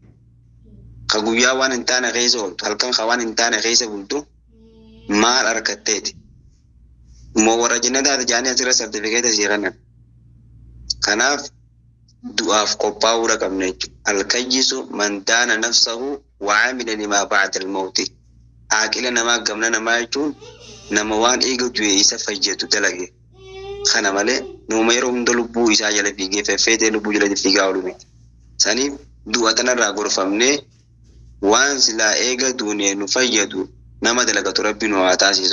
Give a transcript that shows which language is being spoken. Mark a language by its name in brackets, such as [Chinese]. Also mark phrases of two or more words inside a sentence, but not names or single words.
[Oromo] Ka guyyaa waan hin taane keessa ooltu halkan ka waan hin taane keessa bultu maal harkatteeti. Moo warra jannataati jaanii asirra sartifikeeta sii kannan. Kanaaf du'aaf qophaa'uu qabna jechuudha. [Arabic] الكيس من دان نفسه وعمل لما بعد الموت. [Oromo] Aqila namaa gamna namaa jechuun nama waan eega du'e isa fayyadu dalage. Kana malee nama yeroo hunda lubbuu isaa jala fiigee feffeetee lubbuu jala fiigaa oolu miti. Saniif du'a tanarraa gorfamnee waan silaa eega duunee nu fayyadu nama dalagatu rabbi nu haa taasisu.